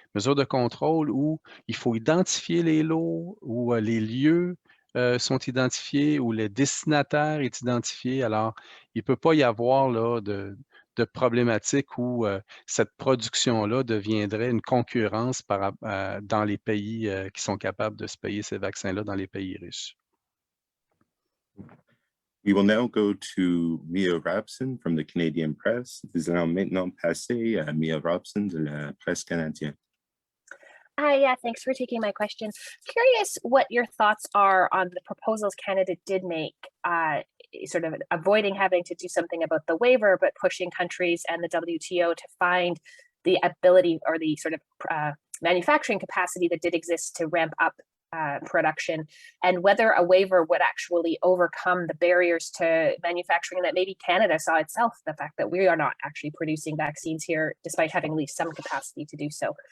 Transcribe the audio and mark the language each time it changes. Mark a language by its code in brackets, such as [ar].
[fr] Mesures de contrôle où il faut identifier les lots, où les lieux sont identifiés, où le destinataire est identifié. Alors, il ne peut pas y avoir là, de problématiques où cette production-là deviendrait une concurrence dans les pays qui sont capables de se payer ces vaccins-là dans les pays riches. [en] We will now go to Mia Robson from the Canadian Press. [fr] Nous allons maintenant passer à Mia Robson de la Presse canadienne. [en] Hi, yeah, thanks for taking my question. Curious what your thoughts are on the proposals Canada did make, sort of avoiding having to do something about the waiver, but pushing countries and the WTO to find the ability or the sort of manufacturing capacity that did exist to ramp up production, and whether a waiver would actually overcome the barriers to manufacturing that maybe Canada saw itself, the fact that we are not actually producing vaccines here, despite having at least some capacity to do so.